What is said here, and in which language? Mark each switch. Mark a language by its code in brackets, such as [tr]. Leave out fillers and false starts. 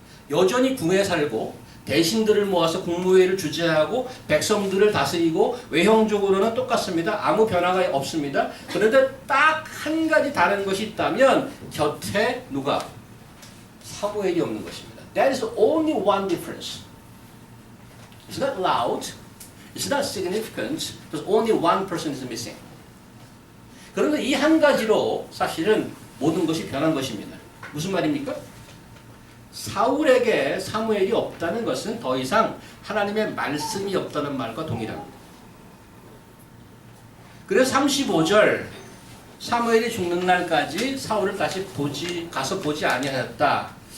[ko] 여전히 궁에 살고 대신들을 모아서 국무회의를 주재하고 백성들을 다스리고 외형적으로는 똑같습니다. 아무 변화가 없습니다. 그런데 딱 한 가지 다른 것이 있다면 곁에 누가? 사무엘이 없는 것입니다. [en] That is only one difference. It's not loud. It's not significant. Because only one person is missing. [ko] 그런데 이 한 가지로 사실은 모든 것이 변한 것입니다. 무슨 말입니까? 사울에게 사무엘이 없다는 것은 더 이상 하나님의 말씀이 없다는 말과 동일합니다. 그래서 35절 사무엘이 죽는 날까지 사울을 다시 가서 보지 아니하였다.